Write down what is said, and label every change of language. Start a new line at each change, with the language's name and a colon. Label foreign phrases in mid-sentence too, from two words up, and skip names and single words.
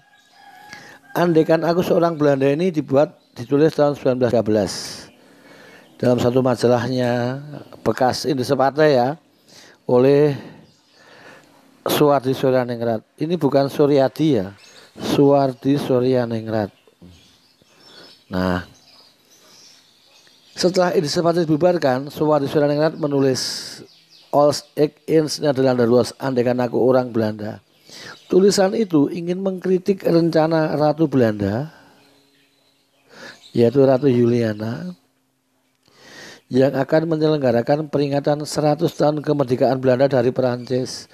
Indonesian: Andaikan aku seorang Belanda ini ditulis tahun 1913 dalam satu majalahnya bekas Indische Partij ya, oleh Suwardi Suryaningrat. Ini bukan Suryadi ya, Suwardi Suryaningrat. Nah, setelah Indische Partij dibubarkan, Suwardi Suryaningrat menulis Als ik in Nederlander was, andaikan aku orang Belanda. Tulisan itu ingin mengkritik rencana Ratu Belanda, yaitu Ratu Juliana, yang akan menyelenggarakan peringatan 100 tahun kemerdekaan Belanda dari Perancis.